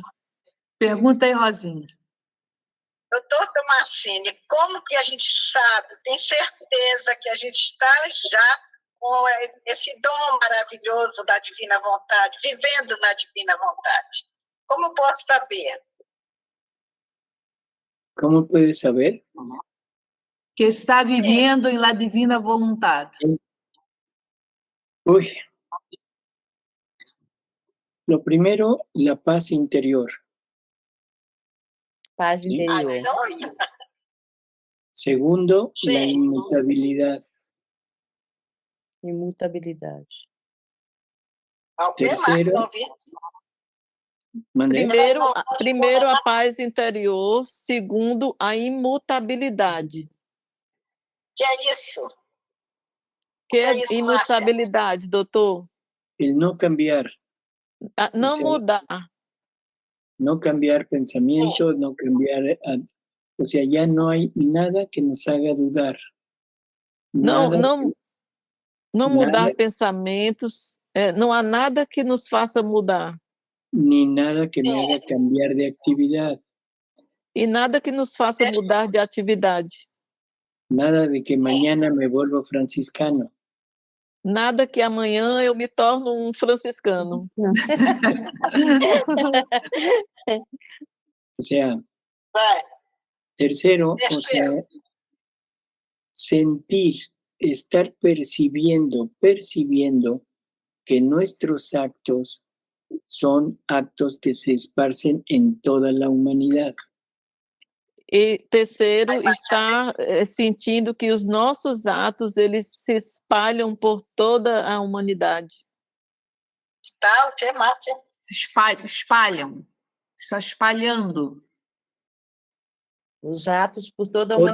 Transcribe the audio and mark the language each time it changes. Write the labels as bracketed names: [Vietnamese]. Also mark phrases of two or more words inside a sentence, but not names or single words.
[Portuguese] Pergunta aí, Rosinha. Doutor Tomassini, como que a gente sabe, tem certeza que a gente está já com esse dom maravilhoso da divina vontade, vivendo na divina vontade? Como posso saber? [Spanish] ¿cómo puedes saber? [Portuguese] Que está vivendo em la divina vontade. Uy. [Spanish] Lo primero, la paz interior. [Portuguese] Paz [Spanish] Sí. [Portuguese] interior. [Spanish] Segundo, Sí. la inmutabilidad. [Portuguese] Imutabilidade. Alguém mais Terceiro. que ouvir? [Spanish] ¿Mandé? [Portuguese] Primeiro a paz interior, segundo a imutabilidade. Que é isso? Que é É isso, imutabilidade, doutor? [Spanish] El no cambiar. [Portuguese] Não Sim. mudar. [Spanish] No cambiar pensamientos, no cambiar... o sea, ya no hay nada que nos haga dudar. [Portuguese] Não Nada mudar nada- pensamentos. Não há nada que nos faça mudar. [Spanish] ni nada que me haga cambiar de actividad. [Portuguese] E nada que nos faça mudar de atividade. [Spanish] Nada de que mañana me vuelvo franciscano. [Portuguese] Nada que amanhã eu me torno um franciscano. [Spanish] O sea, [Portuguese] Vai. [Spanish] tercero, o Tercero. sea, sentir, estar percibiendo que nuestros actos son actos que se esparcen en toda la humanidad. [Portuguese] E terceiro, estar sentindo que os nossos atos eles se espalham por toda a humanidade. Tá, o que, Márcia? Se espalham. Está espalhando. Os atos por toda a